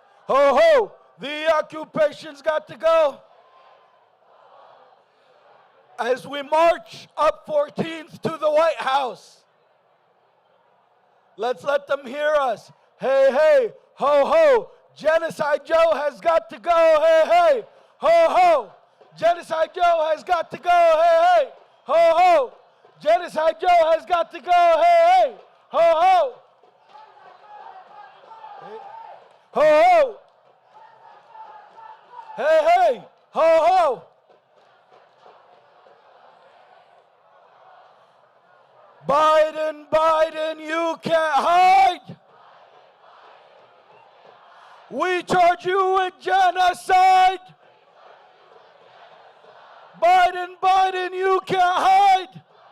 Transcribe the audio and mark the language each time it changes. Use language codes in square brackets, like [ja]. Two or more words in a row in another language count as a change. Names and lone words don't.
[en] Ho, ho, the occupation's got to go. As we march up 14th to the White House, let's let them hear us. Hey, hey, ho, ho, Genocide Joe has got to go. Hey, hey, ho, ho, Genocide Joe has got to go. Hey, hey, ho, ho, Genocide Joe has got to go. Hey, hey, ho, ho. Ho, ho. Hey, hey, ho, ho. Biden, Biden, you can't hide. We charge you with genocide. Biden, Biden, you can't hide.